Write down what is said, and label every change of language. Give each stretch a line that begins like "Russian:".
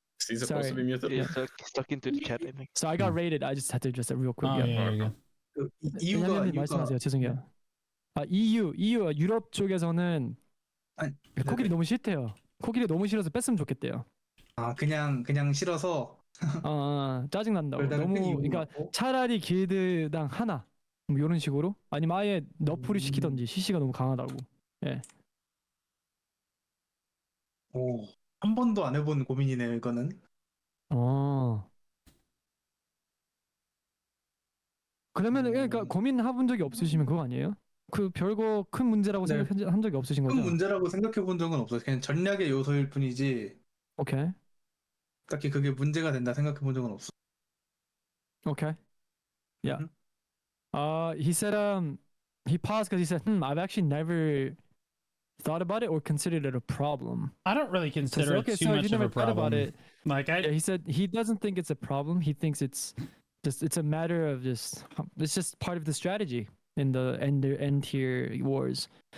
English: Is he supposed to be muted? He's stuck into the chat, I think. So I got raided. I just had to address that real quick. Oh, yeah, yeah.
Korean: 이유가 말씀하세요. 죄송해요. EU 유럽 쪽에서는 코끼리 너무 싫대요. 코끼리 너무 싫어서 뺐으면 좋겠대요. 그냥 싫어서 짜증 난다고. 너무 그러니까 차라리 길드당 하나 뭐 이런 식으로 아니면 아예 너프를 시키던지 CC가 너무 강하다고. 예. 오, 한 번도 안 해본 고민이네요, 이거는. 그러면 그러니까 고민해본 적이 없으시면 그거 아니에요? 그 별거 큰 문제라고 생각한 적이 없으신 거죠? 큰 문제라고 생각해 본 적은 없어요. 그냥 전략의 요소일 뿐이지. 오케이. 딱히 그게 문제가 된다 생각해 본 적은 없어.
English: Okay. Yeah. He said he paused because he said, I've actually never thought about it or considered it a problem. I don't really consider it too much of a problem. About it. Like he said he doesn't think it's a problem. He thinks it's a matter of it's just part of the strategy in the end tier wars.